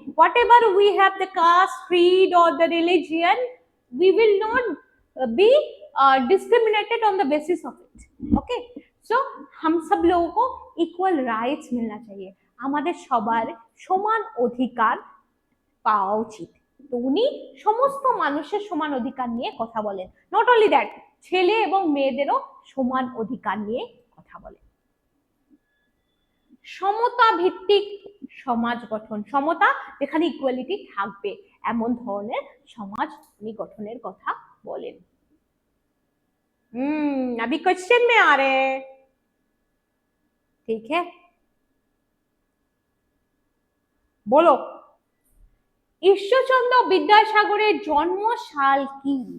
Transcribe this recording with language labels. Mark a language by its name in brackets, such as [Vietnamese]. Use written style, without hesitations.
[English] Whatever we have the caste, creed और the religion, we will not be discriminated on the basis of it, okay. [Hindi] सो हम सब लोगों को equal rights मिलना चाहिए, [Bangla] আমাদের সবার সমান অধিকার পাওয়া উচিত। তো উনি সমস্ত মানুষের সমান অধিকার নিয়ে কথা বলেন। [English] not only that, [Bangla] ছেলে এবং মেয়েদেরও সমান অধিকার নিয়ে কথা বলেন। সমতা ভিত্তিক সমাজ গঠন, সমতা যেখানে ইকুয়ালিটি থাকবে এমন ধরনের সমাজ উনি গঠনের কথা বলেন। [Hindi] अभी क्वेश्चन में आ रहे हैं, ठीक है, बोलो। [Bangla] ঈশ্বরচন্দ্র বিদ্যাসাগরের জন্মসাল কি?